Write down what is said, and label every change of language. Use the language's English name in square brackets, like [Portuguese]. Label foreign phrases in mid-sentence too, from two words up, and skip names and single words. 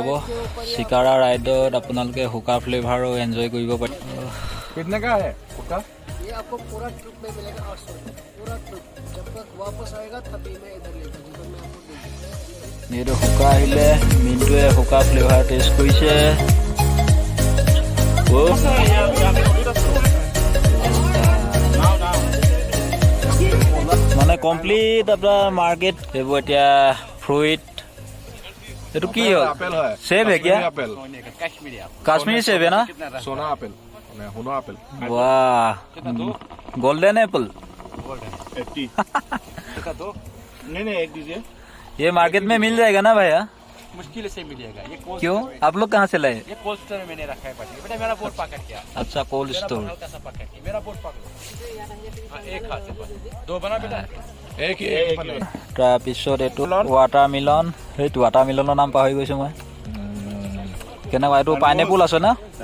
[Assamese] চিকাৰা ৰাইডত আপোনালোকে হুকা [English] flavour enjoy [Assamese] কৰিব পাৰিব। [Hindi] कितने का है कुत्ता? ये आपको पूरा ट्रिप में मिलेगा 800 पूरा ट्रिप। जब तक वापस आएगा तभी मैं इधर लेकर जब मैं आपको दूंगा। [Assamese] এইটো হুকা আহিলে মিণ্টুৱে [English] hookah flavour test [Assamese] কৰিছে। মানে কমপ্লিট আপোনাৰ মাৰ্কেট এইবোৰ এতিয়া ফ্ৰুইট। এইটো কি হ'ল? আপেল হয়। [Hindi] सेब है क्या? [Assamese] আপেল। [Hindi] काश्मीरी सेब है ना? [Assamese] সোনা আপেল, মানে সোনা আপেল। [Hindi] वाह, [English] golden apple. [Hindi] 80 नहीं एक दीजिए। ये मार्केट में मिल जाएगा ना भैया? मुश्किल से मिलेगा। ये कोल्ड क्यों, आप लोग कहाँ से लाए? ये [English] cold store [Hindi] में मैंने रखा है पार्टी। बेटा मेरा बोर्ड पकड़ क्या? अच्छा, [English] cold store. [Hindi] हल्का सा पकड़ के मेरा बोर्ड पकड़ो। हाँ, एक हाथ से बस। 2 बना बेटा। एक [Assamese] তাৰপিছত এইটো ৱাটাৰমিলন। সেইটো ৱাটাৰমিলনৰ নাম পাহৰি গৈছোঁ মই। কেনেকুৱা এইটো? পাইনএপল আছে না?